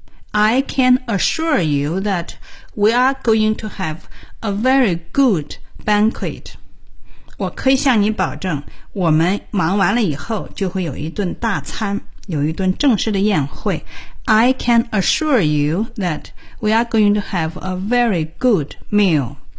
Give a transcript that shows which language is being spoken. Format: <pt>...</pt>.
<en>I can assure you that we are going to have a very good banquet.</en> <zh>我可以向你保证，我们忙完了以后就会有一顿大餐，有一顿正式的宴会。</zh> <en>I can assure you that we are going to have a very good meal.</en>